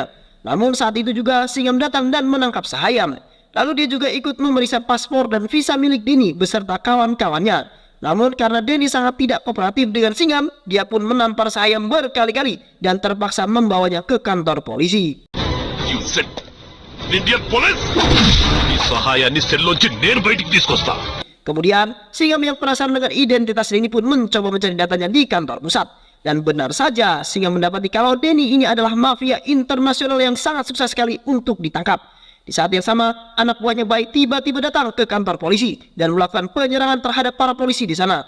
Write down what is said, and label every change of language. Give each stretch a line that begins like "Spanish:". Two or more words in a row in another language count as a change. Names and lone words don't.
Indonesian: Namun saat itu juga Singam datang dan menangkap Suhayam. Lalu dia juga ikut memeriksa paspor dan visa milik Denny beserta kawan-kawannya. Namun karena Denny sangat tidak kooperatif dengan Singam, dia pun menampar Sahayam berkali-kali dan terpaksa membawanya ke kantor polisi.
English: You said Indian police?
Telugu: ఈ సహాయాన్ని సెల్లోంచి నేను బయటికి తీసుకొస్తా.
Indonesian: Kemudian, Singam yang penasaran dengan identitas Denny pun mencoba mencari datanya di kantor pusat. Dan benar saja, Singam mendapati kalau Denny ini adalah mafia internasional yang sangat sukses sekali untuk ditangkap. Di saat yang sama, anak buahnya Bai tiba-tiba datang ke kantor polisi dan melakukan penyerangan terhadap para polisi di sana.